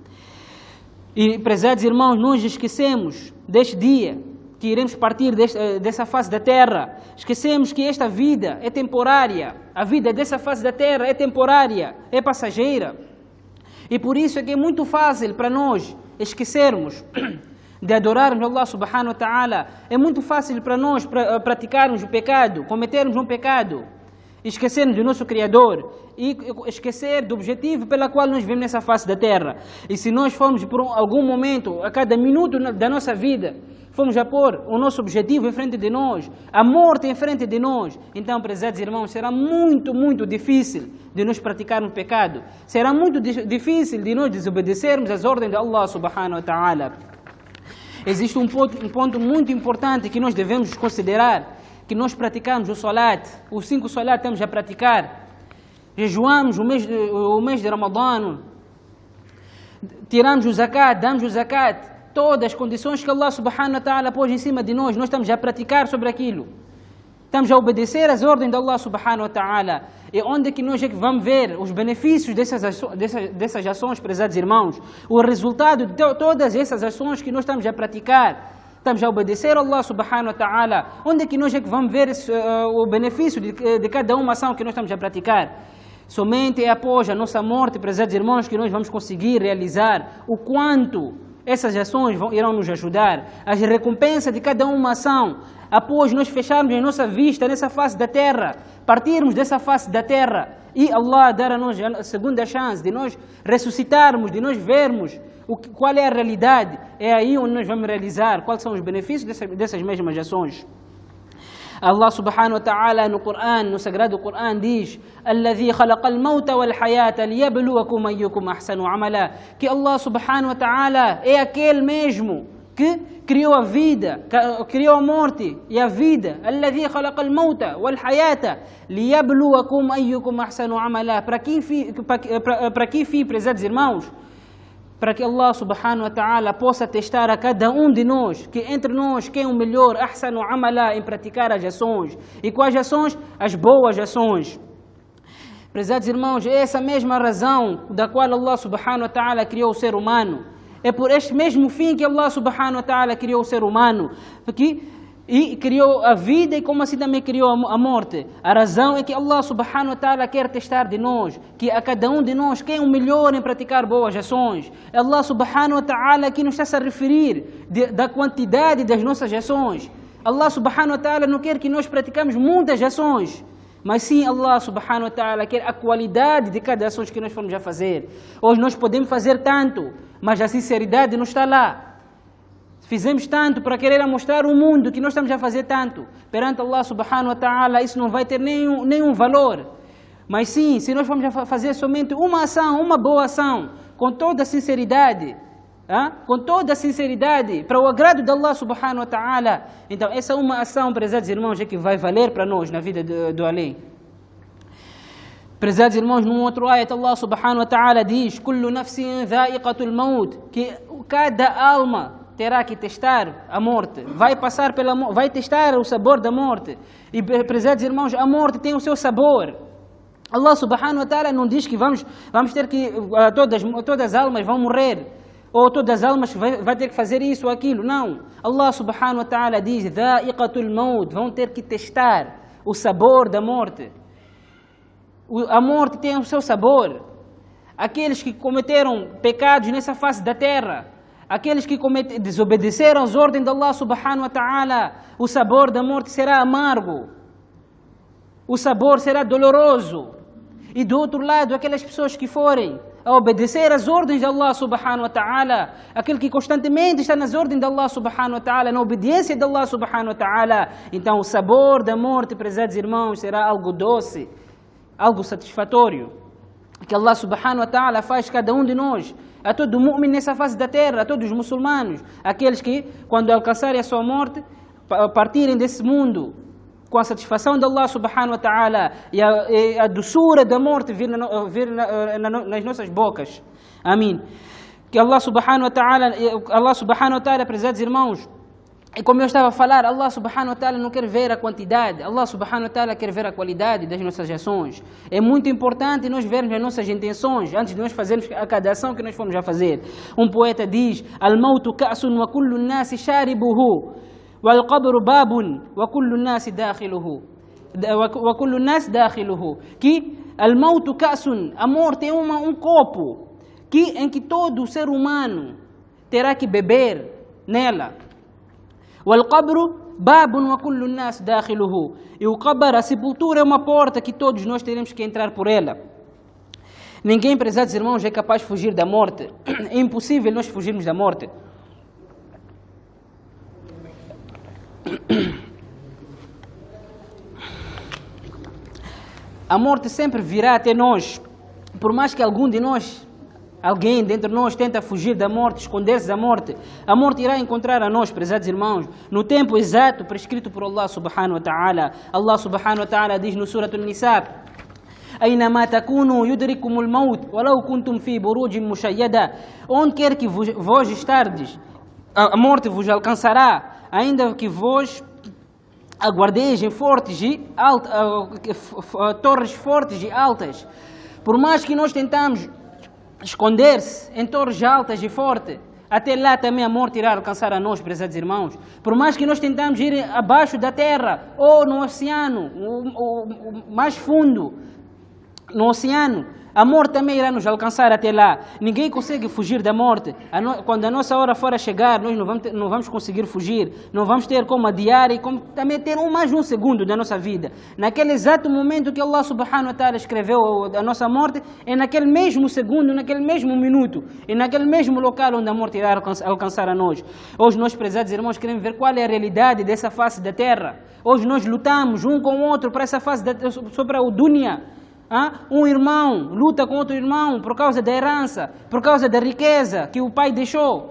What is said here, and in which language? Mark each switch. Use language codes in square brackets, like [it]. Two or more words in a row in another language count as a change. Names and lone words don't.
[pt] E, prezados irmãos, nós esquecemos deste dia que iremos partir dessa face da terra. Esquecemos que esta vida é temporária. A vida dessa face da terra é temporária, é passageira. E por isso é que é muito fácil para nós esquecermos de adorarmos [ar] الله سبحانه وتعالى. [pt] É muito fácil para nós praticarmos o pecado, cometermos um pecado, esquecermos do nosso Criador e esquecer do objetivo pela qual nós vivemos nessa face da terra. E se nós formos por algum momento, a cada minuto da nossa vida, fomos a pôr o nosso objetivo em frente de nós, a morte em frente de nós, então, prezados irmãos, será muito, muito difícil de nós praticarmos pecado. Será muito difícil de nós desobedecermos as ordens de [ar] الله سبحانه وتعالى. [pt] Existe um ponto muito importante que nós devemos considerar, que nós praticamos o salat, os 5 salat estamos a praticar, jejuamos o mês de Ramadã, tiramos o zakat, damos o zakat, todas as condições que [ar] الله سبحانه وتعالى [pt] pôs em cima de nós estamos a praticar sobre aquilo. Estamos a obedecer às ordens de [ar] الله سبحانه وتعالى. [pt] E onde é que nós vamos ver os benefícios dessas ações, prezados irmãos? O resultado de todas essas ações que nós estamos a praticar. Estamos a obedecer a [ar] الله سبحانه وتعالى. [pt] Onde é que nós vamos ver o benefício de cada uma ação que nós estamos a praticar? Somente é após a nossa morte, prezados irmãos, que nós vamos conseguir realizar o quanto essas ações irão nos ajudar. As recompensas de cada uma ação, após nós fecharmos a nossa vista nessa face da terra, partirmos dessa face da terra e Allah dar a nós a segunda chance de nós ressuscitarmos, de nós vermos qual é a realidade, é aí onde nós vamos realizar quais são os benefícios dessas mesmas ações. [ar] الله سبحانه وتعالى [pt] no Coran, no Sagrado Coran diz: [ar] "الذي خلق الموت والحياة ليبلوكم أيكم أحسن عملا." [pt] Que [ar] الله سبحانه وتعالى [pt] é aquele mesmo que criou a vida, criou a morte e a vida. [ar] الذي خلق الموت والحياة ليبلوكم أيكم أحسن عملا. [pt] Para que fim, prezados irmãos? para que [ar] الله سبحانه وتعالى [pt] possa testar a cada um de nós, que entre nós quem é o melhor, [ar] أحسن عملا, [pt] em praticar as ações. E quais ações? As boas ações. Prezados irmãos, é essa mesma razão da qual [ar] الله سبحانه وتعالى [pt] criou o ser humano. É por este mesmo fim que [ar] الله سبحانه وتعالى [pt] criou o ser humano. E criou a vida e como assim também criou a morte. A razão é que [ar] الله سبحانه وتعالى [pt] quer testar de nós, que a cada um de nós quem é o melhor em praticar boas ações. [ar] الله سبحانه وتعالى [pt] aqui nos está a referir da quantidade das nossas ações. [ar] الله سبحانه وتعالى [pt] não quer que nós praticamos muitas ações, mas sim [ar] الله سبحانه وتعالى [pt] quer a qualidade de cada ação que nós formos a fazer. Hoje nós podemos fazer tanto, mas a sinceridade não está lá. Fizemos tanto para querer mostrar ao mundo que nós estamos a fazer tanto. Perante [ar] الله سبحانه وتعالى [pt] isso não vai ter nenhum valor. Mas sim, se nós formos a fazer somente uma ação, uma boa ação, com toda a sinceridade, para o agrado de [ar] الله سبحانه وتعالى, [pt] então essa é uma ação, prezados irmãos, é que vai valer para nós na vida do além. Prezados irmãos, num outro ayat [ar] الله سبحانه وتعالى [pt] diz: [ar] كل نفس ذائقة الموت, [pt] que cada alma terá que testar a morte, vai testar o sabor da morte. E prezados irmãos, a morte tem o seu sabor. [ar] الله سبحانه وتعالى [pt] não diz que vamos ter que todas as almas vão morrer, ou todas as almas vai ter que fazer isso ou aquilo. Não. [ar] الله سبحانه وتعالى [pt] diz: [ar] ذائقة الموت, [pt] vão ter que testar o sabor da morte. A morte tem o seu sabor. Aqueles que cometeram pecados nessa face da terra, aqueles que desobedeceram às ordens de [ar] الله سبحانه وتعالى, [pt] o sabor da morte será amargo, o sabor será doloroso. E do outro lado, aquelas pessoas que forem a obedecer às ordens de [ar] الله سبحانه وتعالى, [pt] aquele que constantemente está nas ordens de [ar] الله سبحانه وتعالى, [pt] na obediência de [ar] الله سبحانه وتعالى, [pt] então o sabor da morte, prezados irmãos, será algo doce, algo satisfatório, que [ar] الله سبحانه وتعالى [pt] faz cada um de nós, a todo mu'min nessa face da terra, a todos os muçulmanos, aqueles que, quando alcançarem a sua morte, partirem desse mundo com a satisfação de [ar] الله سبحانه وتعالى [pt] e a doçura da morte vir nas nossas bocas. Amém. Que [ar] الله سبحانه وتعالى, [pt] prezados irmãos, e como eu estava a falar, [ar] الله سبحانه وتعالى [pt] não quer ver a quantidade, [ar] الله سبحانه وتعالى [pt] quer ver a qualidade das nossas ações. É muito importante nós vermos as nossas intenções antes de nós fazermos a cada ação que nós formos a fazer. Um poeta diz: [ar] الموت كأس وكل الناس شاربه والقبر باب وكل الناس داخله. وكل الناس داخله. Que الموت كأس, [pt] a morte é um copo em que todo ser humano terá que beber nela. [ar] وَالْقَبْرُ بَابٌ وَكُلُّ النَّاسِ دَاخِلُهُ. [pt] E o qabr, a sepultura, é uma porta que todos nós teremos que entrar por ela. Ninguém, prezados irmãos, é capaz de fugir da morte. É impossível nós fugirmos da morte. A morte sempre virá até nós. Por mais que alguém dentro de nós tenta fugir da morte, esconder-se da morte, a morte irá encontrar a nós, prezados irmãos, no tempo exato prescrito por [ar] الله سبحانه وتعالى. الله سبحانه وتعالى [pt] diz no Surah An-Nisa: [ar] أينما تكونوا يدرككم الموت ولو كنتم في بروج مشيدة. [pt] Onde quer que vós estardes, a morte vos alcançará, ainda que vós aguardeis em torres fortes e altas. Por mais que nós tentamos esconder-se em torres altas e fortes, até lá também a morte irá alcançar a nós, prezados irmãos. Por mais que nós tentamos ir abaixo da terra ou no oceano, mais fundo, no oceano, a morte também irá nos alcançar até lá. Ninguém consegue fugir da morte. Quando a nossa hora for a chegar, nós não vamos conseguir fugir. Não vamos ter como adiar e como também ter mais um segundo da nossa vida. Naquele exato momento que [ar] الله سبحانه وتعالى [pt] escreveu a nossa morte, é naquele mesmo segundo, naquele mesmo minuto, e naquele mesmo local onde a morte irá alcançar a nós. Hoje nós, prezados irmãos, queremos ver qual é a realidade dessa face da terra. Hoje nós lutamos um com o outro para essa face sobre o dunya. Um irmão luta com outro irmão por causa da herança, por causa da riqueza que o pai deixou.